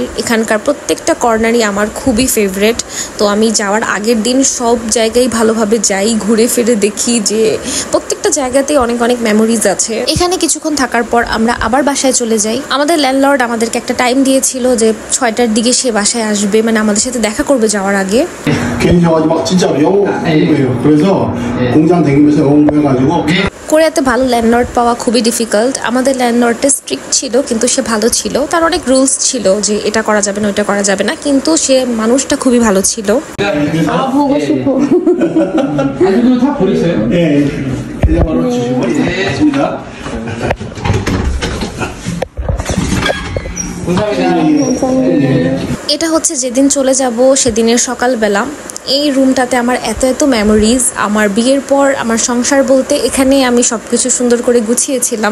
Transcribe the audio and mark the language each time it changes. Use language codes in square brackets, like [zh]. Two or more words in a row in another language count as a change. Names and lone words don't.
[bn] এখানকার প্রত্যেকটা কর্নারই আমার খুবই ফেভারেট, তো আমি যাওয়ার আগের দিন সব জায়গায় ভালোভাবে যাই, ঘুরে ফিরে দেখি যে প্রত্যেকটা জায়গাতেই অনেক অনেক মেমোরিজ আছে। এখানে কিছুক্ষণ থাকার পর আমরা আবার বাসায় চলে যাই। আমাদের ল্যান্ডলর্ড আমাদেরকে একটা টাইম দিয়েছিল যে 6টার দিকে সে বাসায় আসবে, মানে আমাদের সাথে দেখা করবে যাওয়ার 아게. [ko] 괜히 와가지고 막 진짜로 영어 공부해요. 그래서 공장 다니면서 영어 공부해가지고. [bn] কোরিয়াতে ভালো ল্যান্ডলর্ড পাওয়া খুবই ডিফিকাল্ট। আমাদের ল্যান্ডলর্ডটা স্ট্রিক্ট ছিল, কিন্তু সে ভালো ছিল। তার অনেক রুলস ছিল যে এটা করা যাবে না ওটা করা যাবে না, কিন্তু সে মানুষটা খুবই ভালো ছিল। [ko] 보고 싶어. 아직도 다 버리세요? 예, 계좌번호 주시고 있습니다. [bn] এটা হচ্ছে যেদিন চলে যাব সেদিনের সকালবেলা। এই রুমটাতে আমার এত এত মেমোরিজ। আমার বিয়ের পর আমার সংসার বলতে এখানে আমি সবকিছু সুন্দর করে গুছিয়েছিলাম।